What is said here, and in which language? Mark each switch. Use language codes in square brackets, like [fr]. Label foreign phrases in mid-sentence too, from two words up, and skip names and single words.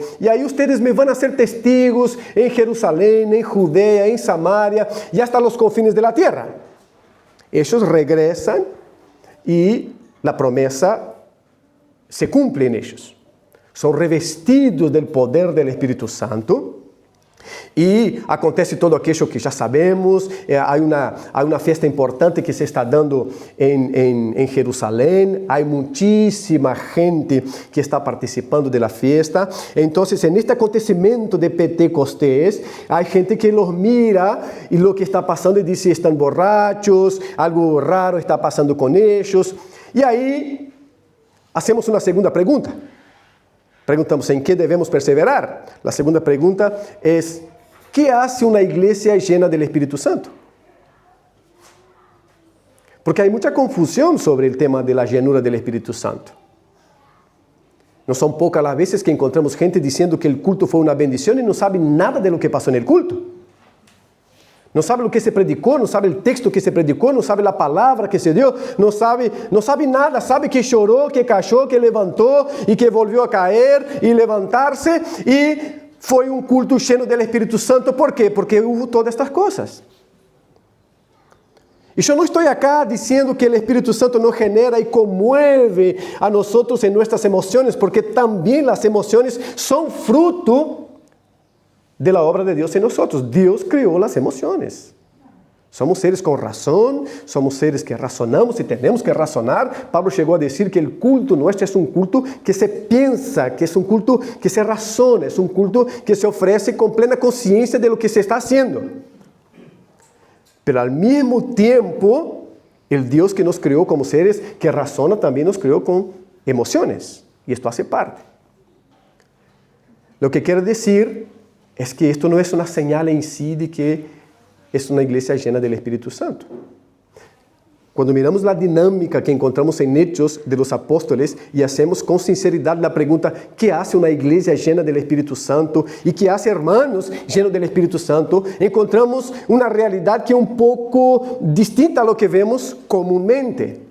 [es] Y ahí ustedes me van a ser testigos en Jerusalén, en Judea, en Samaria y hasta los confines de la tierra. Ellos regresan y la promesa se cumple en ellos. Son revestidos del poder del Espíritu Santo. [pt] E acontece todo aquilo que já sabemos. Há uma festa importante que se está dando em Jerusalém. Há muitíssima gente que está participando da festa. Então, neste acontecimento de Pentecostés, há gente que [es] los mira [pt] e o que está passando e diz: estão borrachos, algo raro está passando com eles. E aí, hacemos uma segunda pergunta. Perguntamos em que devemos perseverar. A segunda pergunta é: [es] ¿qué hace una iglesia llena del Espíritu Santo? Porque hay mucha confusión sobre el tema de la llenura del Espíritu Santo. No son pocas las veces que encontramos gente diciendo que el culto fue una bendición y no sabe nada de lo que pasó en el culto. No sabe lo que se predicó, no sabe el texto que se predicó, no sabe la palabra que se dio, no sabe nada, sabe que lloró, que cayó, que levantó y que volvió a caer y levantarse y [pt] foi um culto [es] lleno del Espírito Santo. [pt] ¿Por quê? Porque [es] hubo todas estas [pt] coisas. E eu não estou acá dizendo que o Espírito Santo não genera e conmueve a nós em nossas emoções, porque também as emoções são fruto da obra de Deus em nós. Deus criou as emoções. Somos seres com razão, somos seres que razonamos e temos que razonar. Pablo chegou a dizer que o culto nosso é um culto que se pensa, que é um culto que se razona, é um culto que se oferece com plena consciência [es] de lo que se está haciendo. Pero al [pt] mesmo tempo, o Deus que nos criou como seres que razona também nos criou com emoções. E isto hace parte. [es] Lo que [pt] quero dizer é que isto não é uma señal em si de que [es] es una iglesia llena del Espíritu Santo. Cuando miramos la dinámica que encontramos en Hechos de los Apóstoles y hacemos con sinceridad la pregunta: ¿qué hace una iglesia llena del Espíritu Santo? ¿Y qué hace hermanos llenos del Espíritu Santo? Encontramos una realidad que es un poco distinta a lo que vemos comúnmente.